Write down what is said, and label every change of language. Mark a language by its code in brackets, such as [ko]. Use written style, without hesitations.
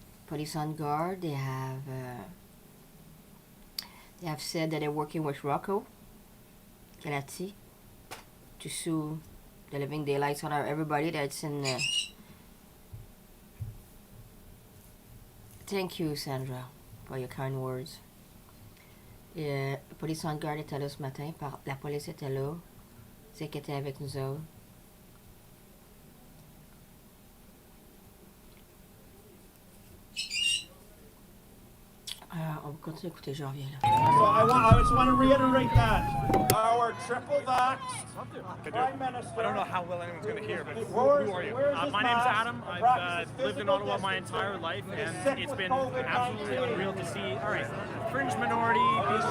[en] They have said that they're working with Rocco Galati to sue the living daylights out of everybody that's in Thank you, Sandra, for your kind words. [fr] La police en garde était là ce matin. La police était là. C'est qu'elle était avec nous autres. On va continuer d'écouter, je reviens là. [en] So I just want to reiterate that. Our triple vaxxed Prime Minister. I don't know how well anyone's going to hear, but who are you? My name's Adam. I've lived in Ottawa my entire life, and it's been absolutely unreal to see, all right, fringe minority people